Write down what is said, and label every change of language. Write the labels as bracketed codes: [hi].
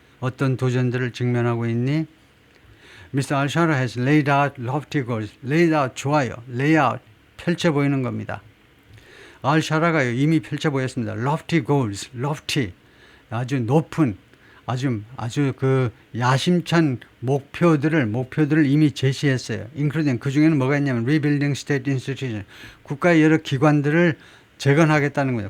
[ko] 어떤 도전들을 직면하고 있니? [en] Mr. al-Shara has laid out lofty goals. laid out [ko] 좋아요. layout 펼쳐 보이는 겁니다. al-Shara가 이미 펼쳐 보였습니다. [en] lofty goals, [ko] lofty 아주 높은 아주 그 야심찬 목표들을 이미 제시했어요. including 그 중에는 뭐가 있냐면 [en] rebuilding state institutions, [ko] 국가의 여러 기관들을 재건하겠다는 거예요.